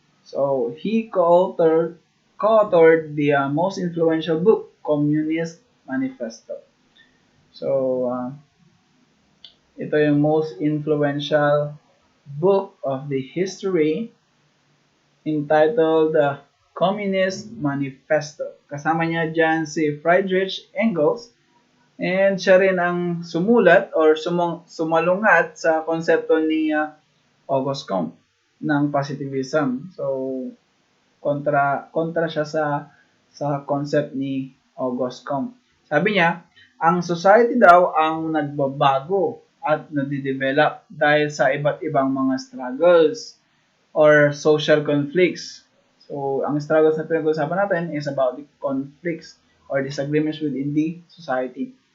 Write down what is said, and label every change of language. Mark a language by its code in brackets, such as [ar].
[en] So, he co-authored the most influential book, Communist Manifesto. So, [tl] ito yung [en] most influential book of the history entitled Communist Manifesto. [tl] Kasama niya dyan si Friedrich Engels and siya rin ang sumulat or sumalungat sa konsepto ni August Comte ng positivism. So, kontra siya sa concept ni August Comte. Sabi niya, ang society daw ang nagbabago at nadidevelop dahil sa iba't ibang mga struggles or social conflicts. [en] So, [tl] ang struggles na pinag-uusapan natin [en] is about the conflicts or disagreements within the society.